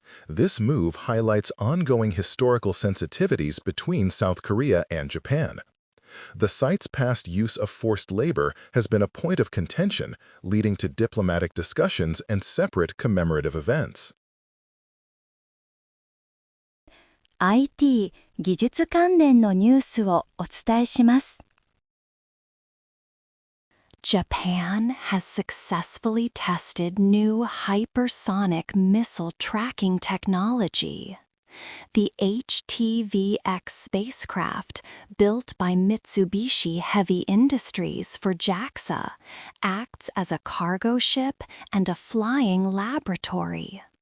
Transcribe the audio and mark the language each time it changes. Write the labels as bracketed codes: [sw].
[en] This move highlights ongoing historical sensitivities between South Korea and Japan. The site's past use of forced labor has been a point of contention, leading to diplomatic discussions and separate commemorative events. [ja] IT 技術関連のニュースをお伝えします。 [en] Japan has successfully tested new hypersonic missile tracking technology. The HTVX spacecraft, built by Mitsubishi Heavy Industries for JAXA, acts as a cargo ship and a flying laboratory.